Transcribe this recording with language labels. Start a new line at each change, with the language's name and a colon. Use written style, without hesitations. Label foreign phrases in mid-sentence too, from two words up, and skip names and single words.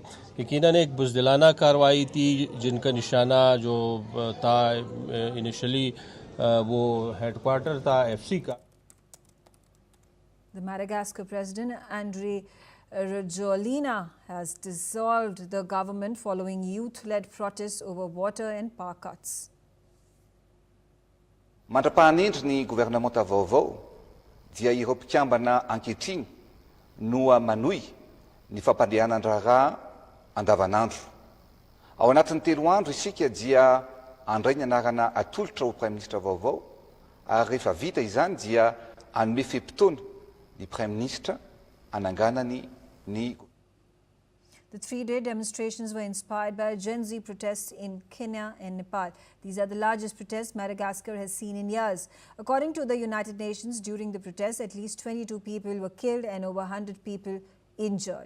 Urdu: یقیناً ایک بزدلانہ کارروائی تھی جن کا نشانہ جو تھا इनिशियली وہ हेडक्वार्टर تھا एफसी کا।
English: The Madagascar President Andry Rajoelina has dissolved the government following youth-led protests over water and power cuts.
Malagasy: Mandra-pahan'endry ny gouvernemanta vaovao dia ireo mpikambana ankehitriny no manohy ny fampandehanan-draharaha andavanandro. Ao anatin'ny 3 andro isika dia andray ny anarana atolotra ho
French: prime ministre
Malagasy: vaovao ary rehefa vita izany dia anome feim-potoana ny
French: prime ministre
Malagasy: ananganany ny
English: The three-day demonstrations were inspired by Gen Z protests in Kenya and Nepal. These are the largest protests Madagascar has seen in years. According to the United Nations, during the protests, at least 22 people were killed and over 100 people injured.